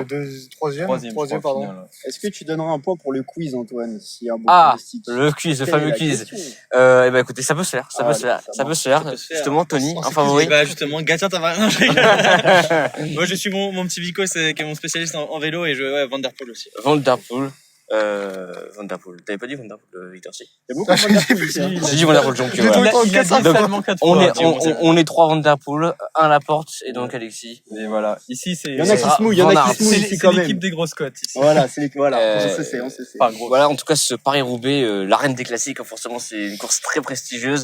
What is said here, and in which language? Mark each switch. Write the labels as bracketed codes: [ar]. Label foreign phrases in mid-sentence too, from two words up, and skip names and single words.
[fr] troisième, je crois, pardon. finale. Est-ce que tu donneras un point pour le quiz, Antoine, s'il y a un bon Ah, pronostic? le quiz, le Quelle est fameux la quiz. question Eh ben écoutez, ça peut se faire, ça Ah, peut se faire, ça ça peut se faire. peut se faire. Justement, Tony, Oh, un c'est favori. Bah justement, Gatien Tavares. Non, je rigole. Moi je suis mon petit Vico, qui est mon spécialiste en vélo et Van Der Poel aussi. Van Der Poel. Van Der Poel. T'avais pas dit Van Der Poel, Victor, si? Il y a beaucoup de Van Der Poel ici, hein. J'ai dit Van Der Poel, donc J'ai voilà. tout le temps Il a quatre dit fois. seulement 4 On fois. est, on est trois Van Der Poel, un Laporte et donc Alexis. Et voilà. Ici, c'est. Il y en a qui se mouillent, il y en Van a Aert. qui se mouillent C'est ici quand même. l'équipe des grosses cotes ici. Voilà, voilà. Euh, On se sait, on se sait. Enfin, gros. Voilà, en tout cas, ce Paris-Roubaix, la reine des classiques, forcément, c'est une course très prestigieuse.